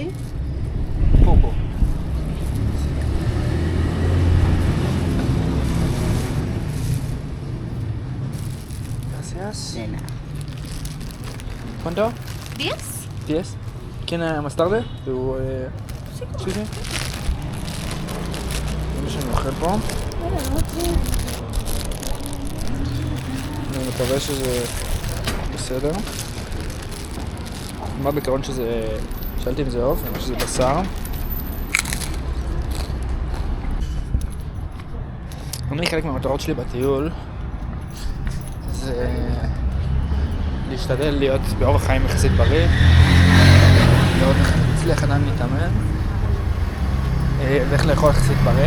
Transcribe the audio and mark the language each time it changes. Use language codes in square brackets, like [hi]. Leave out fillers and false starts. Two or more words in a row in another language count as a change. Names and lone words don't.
[es] Poco. Gracias. De nada. ¿Cuánto? 10. 10. ¿Quién más tarde? ¿Tú, Sí, como sí, sí. [he] זה שאני אוכל פה. אני מקווה שזה בסדר. אמרת בעיקרון שזה... שאלתי אם זה עוף, אני חושב שזה בשר. אני חלק מהמטרות שלי בטיול זה להשתדל להיות באורח חיים יחסית בריא, לראות איך אני מצליח עדיין להתאמן ואיך לאכול יחסית בריא.